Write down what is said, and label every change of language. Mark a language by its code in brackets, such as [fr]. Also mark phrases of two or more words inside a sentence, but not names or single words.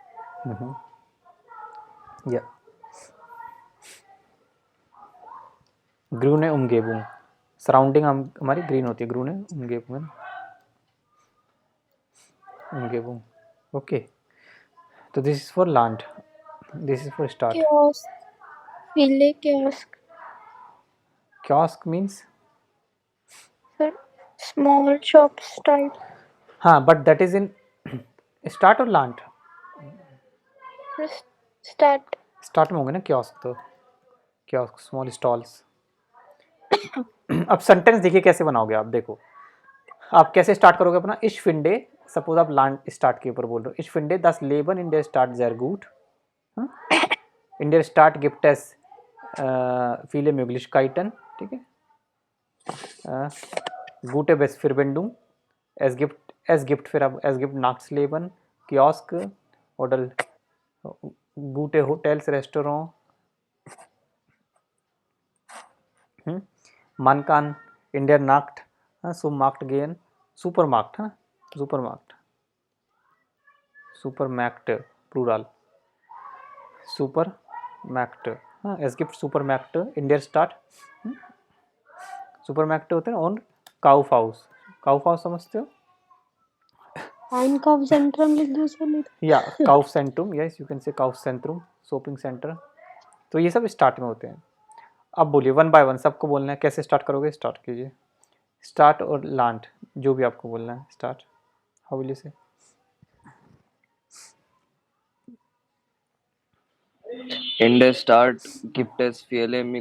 [hi] या ग्रून है उमगेबुंग. सराउंडिंग हमारी ग्रीन होती है. ग्रून है उमगेबुंग, उमगेबुंग. [en] okay, तो this is for लैंड, this is for स्टार्ट. [de] Kiosk. Viele Kiosk. [en] Kiosk means Small shops type. हाँ, but that is in start or land? Start. [hi] स्टार्ट में होंगे ना कियोस्क. तो कियोस्क [en] small stalls. [hi] अब सेंटेंस देखिए कैसे बनाओगे आप. देखो आप कैसे स्टार्ट करोगे अपना. [de] ich finde, [hi] सपोज आप लैंड स्टार्ट के ऊपर बोल रहे हो. [de] ich finde das Leben in der Stadt sehr gut. in der Stadt gibt es viele Möglichkeiten. [hi] ठीक है. [de] gute Verbindung, es gibt für es gibt Nachtsleben, Kiosk oder gute Hotels, Restaurant. Man kann in der Nacht zum Markt gehen. Supermarkt, Supermarkt, Supermärkte, Plural. Supermärkte. Es gibt Supermärkte in der Stadt. [hi] Supermärkte होते हैं. और Kaufhaus. Kaufhaus समझते हो? Einkaufszentrum लिख दो सर. [en] या Kaufzentrum, yes you can say Kaufzentrum, shopping center. [hi] तो ये सब स्टार्ट में होते हैं. अब बोलिए [en] one by one [hi] सबको बोलना है. कैसे स्टार्ट करोगे? स्टार्ट कीजिए. स्टार्ट और लैंड जो भी आपको बोलना है. [en] स्टार्ट, how will you say? [de] In der Stadt gibt es viele